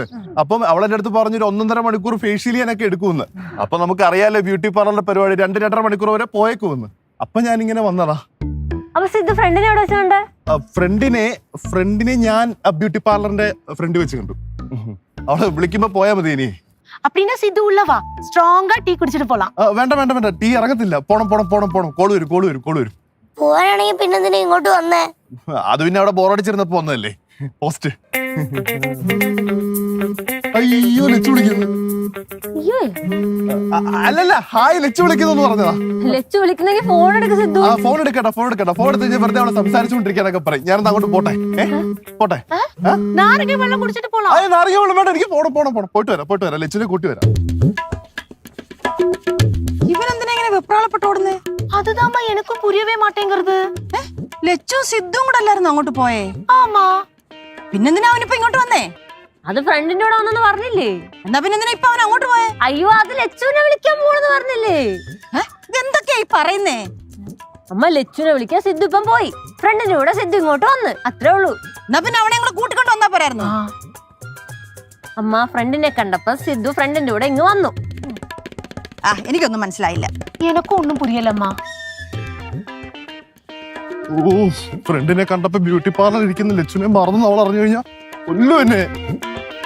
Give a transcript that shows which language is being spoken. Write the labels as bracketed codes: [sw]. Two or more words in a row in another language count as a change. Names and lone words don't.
[ml] അപ്പം അവളെന്റെ അടുത്ത് പറഞ്ഞൊരു 1.5 മണിക്കൂർ ഫേഷ്യൽ ചെയ്യാനൊക്കെ എടുക്കുമെന്ന്. അപ്പൊ നമുക്ക് അറിയാലോ ബ്യൂട്ടി പാർലറിന്റെ പരിപാടി 2-2.5 മണിക്കൂർ വരെ പോയേക്കുമെന്ന്. അപ്പൊ ഞാനിങ്ങനെ വന്നതാ. ഫ്രണ്ടിനെ ഞാൻ ബ്യൂട്ടി പാർലറിന്റെ ഫ്രണ്ട് വെച്ച് കണ്ടു. അവളെ വിളിക്കുമ്പോ പോയാ മതി. ഇനി [ta] அப்படினா சித்து உள்ள வா, ஸ்ட்ராங்கா டீ குடிச்சிட்டு போலாம். [ml] വേണ്ട വേണ്ട വേണ്ട, ടീ ഇറങ്ങത്തില്ല. പോണം പോണം പോണം പോണം. കോള് വരും. പോവാനാണെങ്കിൽ പിന്നെ എന്തിനാ ഇങ്ങോട്ട് വന്നേ? അത് പിന്നെ അവിടെ ബോറടിച്ചിരുന്നപ്പോ വന്നതല്ലേ പോസ്റ്റ്. അയ്യോ, ലച്ചു വിളിക്കുന്നു. അല്ലല്ല, ഹായ് ലച്ചു വിളിക്കുന്നു പറഞ്ഞതാ. ലച്ചു വിളിക്കുന്നെങ്കിൽ ഫോൺ എടുക്ക സിദ്ധു. ഫോൺ എടുക്കട്ടെ. ഫോൺ എടുത്ത് കഴിഞ്ഞാൽ വെറുതെ അവളെ സംസാരിച്ചുകൊണ്ടിരിക്കാനൊക്കെ പറയും. ഞാനത് അങ്ങോട്ട് പോട്ടെ. പോട്ടെ. നാരങ്ങ വെള്ളം കുടിച്ചിട്ട് പോலாம். നാരങ്ങ വെള്ളം വേണ്ട, എനിക്ക് പോണം. പോയിട്ട് വരാം. ലച്ചുവിനെ കൂട്ടി വരാം. ഇവനെന്തിനാ ഇങ്ങനെ വെപ്രാളപ്പെട്ടോടുന്നേ? [ta] அதுதாம்மா எனக்கும் புரியவே மாட்டேங்கிறது. [ml] ലച്ചും സിദ്ധും കൂടെ അല്ലായിരുന്നു അങ്ങോട്ട് പോയേ? [ta] ஆமா. [ml] പിന്നെന്തിനാ അവനിപ്പോ ഇങ്ങോട്ട് വന്നേ? അത് ഫ്രണ്ടിന്റെ കൂടെ വന്നെന്ന് പറഞ്ഞില്ലേ? എന്നാ പിന്നെന്തിനാ ഇപ്പൊ അവൻ അങ്ങോട്ട് പോയേ? അയ്യോ, അത് ലച്ചുവിനെ വിളിക്കാൻ പോണെന്ന് പറഞ്ഞില്ലേ? ഇതെന്തൊക്കെയാ ഈ പറയുന്നേ? അമ്മ ലച്ചുവിനെ വിളിക്കാൻ സിദ്ധു ഇപ്പം പോയി. ഫ്രണ്ടിന്റെ കൂടെ സിദ്ധു ഇങ്ങോട്ട് വന്ന്, അത്രേ ഉള്ളൂ. എന്നാ പിന്നെ അവനെ കൂടെ കൂട്ടിക്കൊണ്ട് വന്നാ പോരായിരുന്നു? അമ്മ ഫ്രണ്ടിനെ കണ്ടപ്പോ സിദ്ധു ഫ്രണ്ടിന്റെ കൂടെ ഇങ്ങ് വന്നു. എനിക്കൊന്നും മനസ്സിലായില്ല. [ta] எனக்கும் ஒண்ணும் புரியலம்மா. [ml] ഫ്രണ്ടിനെ കണ്ടപ്പോ ബ്യൂട്ടി പാർലർ ഇരിക്കുന്ന ലച്ചുവിനെ മറന്നു അവൾ അറിഞ്ഞു കഴിഞ്ഞാ കൊല്ലു എന്നെ.